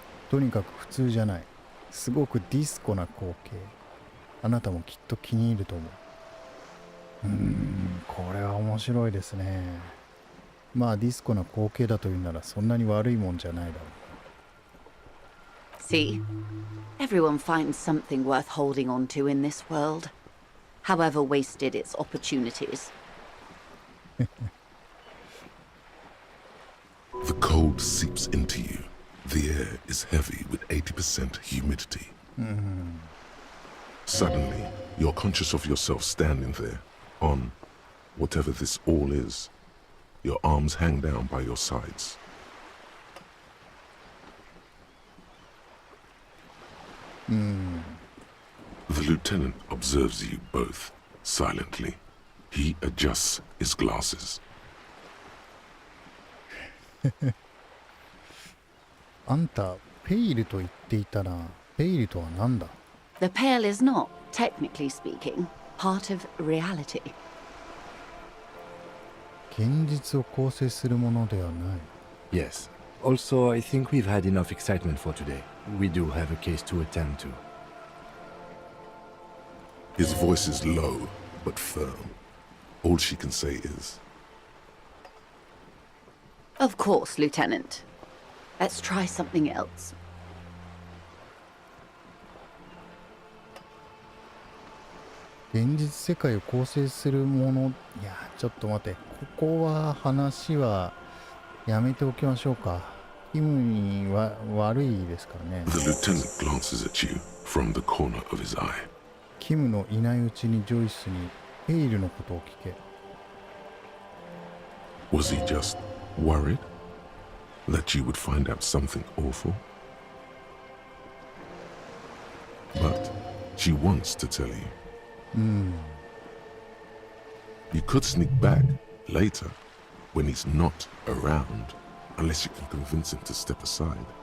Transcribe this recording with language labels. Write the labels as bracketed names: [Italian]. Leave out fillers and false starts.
[Japanese] とにかく普通じゃない。すごくディスコな光景。あなたもきっと気に入ると思う。これは面白いですね。まあディスコな光景だというならそんなに悪いもんじゃないだろう。 [English] See? Everyone finds something worth holding on to in this world, however wasted its opportunities. The cold seeps into you. The air is heavy with 80% humidity. Suddenly, you're conscious of yourself standing there, on whatever this all is. Your arms hang down by your sides. The lieutenant observes you both, silently. He adjusts his glasses. [Japanese] あんた、ペイルと言っていたな。ペイルとは何だ？ [English] The pale is not, technically speaking, part of reality. [Japanese] 現実を構成するものではない。 [English] Yes. Also, I think we've had enough excitement for today. We do have a case to attend to. His voice is low, but firm. All she can say is, Of course, Lieutenant. Let's try something else. [Japanese] 現実世界を構成するもの。いや、ちょっと待って。ここは話はやめておきましょうか。キムには悪いですからね。 [English] The lieutenant glances at you from the corner of his eye. [Japanese] キムのいないうちにジョイスにペイルのことを聞け。 [English] Was he just worried that you would find out something awful? But she wants to tell you. You could sneak back later when he's not around, unless you can convince him to step aside.